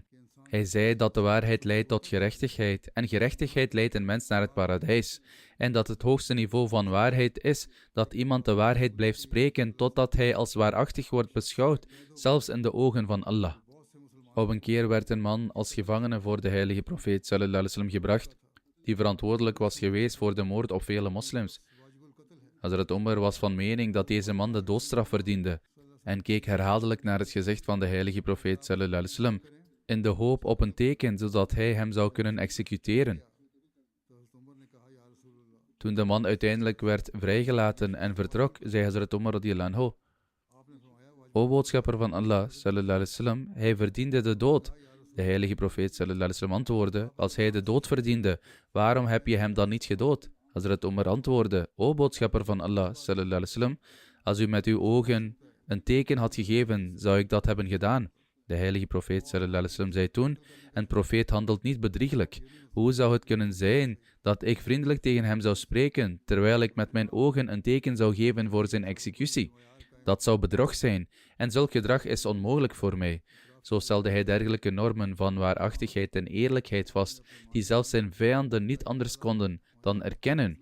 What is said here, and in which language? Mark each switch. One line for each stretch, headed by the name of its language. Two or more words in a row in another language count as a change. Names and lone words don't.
Dutch: Hij zei dat de waarheid leidt tot gerechtigheid en gerechtigheid leidt een mens naar het paradijs, en dat het hoogste niveau van waarheid is dat iemand de waarheid blijft spreken totdat hij als waarachtig wordt beschouwd, zelfs in de ogen van Allah. Op een keer werd een man als gevangene voor de heilige profeet
Arabic: صلى الله عليه وسلم
Dutch: gebracht, die verantwoordelijk was geweest voor de moord op vele moslims. Hazrat Umar was van mening dat deze man de doodstraf verdiende en keek herhaaldelijk naar het gezicht van de heilige profeet
Arabic: صلى الله عليه وسلم
Dutch: in de hoop op een teken zodat hij hem zou kunnen executeren. Toen de man uiteindelijk werd vrijgelaten en vertrok, zei Hazrat Umar
Arabic: رضي الله عنه:
Dutch: o boodschapper van Allah
Arabic: صلى الله عليه وسلم,
Dutch: hij verdiende de dood. De heilige profeet
Arabic: صلى الله عليه وسلم
Dutch: antwoordde: als hij de dood verdiende, waarom heb je hem dan niet gedood? Hazrat Umar antwoordde: o boodschapper van Allah
Arabic: صلى الله عليه وسلم,
Dutch: als u met uw ogen een teken had gegeven, zou ik dat hebben gedaan. De heilige profeet
Arabic: صلى الله عليه وسلم
Dutch: zei toen: een profeet handelt niet bedrieglijk. Hoe zou het kunnen zijn dat ik vriendelijk tegen hem zou spreken, terwijl ik met mijn ogen een teken zou geven voor zijn executie? Dat zou bedrog zijn, en zulk gedrag is onmogelijk voor mij. Zo stelde hij dergelijke normen van waarachtigheid en eerlijkheid vast, die zelfs zijn vijanden niet anders konden dan erkennen.